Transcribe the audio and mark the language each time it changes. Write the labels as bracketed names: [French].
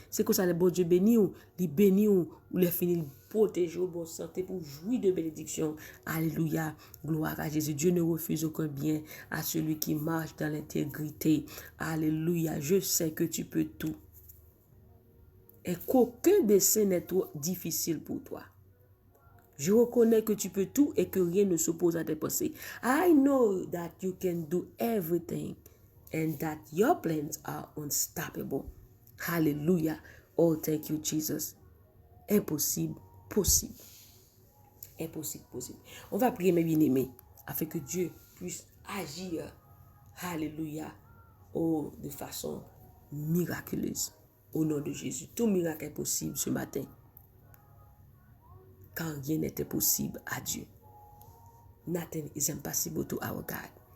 [French] C'est comme ça, le bon Dieu béni ou, il béni ou les fini protéger au bon santé pour jouir de bénédiction. Alléluia. Gloire à Jésus. Dieu ne refuse aucun bien à celui qui marche dans l'intégrité. Alléluia. Je sais que tu peux tout. Et qu'aucun dessein n'est trop difficile pour toi. Je reconnais que tu peux tout et que rien ne s'oppose à tes pensées. [English] I know that you can do everything and that your plans are unstoppable. Hallelujah. Oh, thank you, Jesus. Impossible, possible. Impossible, possible. [French] On va prier, mes bien-aimés, afin que Dieu puisse agir. Hallelujah. Oh, de façon miraculeuse. Au nom de Jésus, tout miracle est possible ce matin. Quand rien n'était possible à Dieu. [English] Nothing is impossible to our God.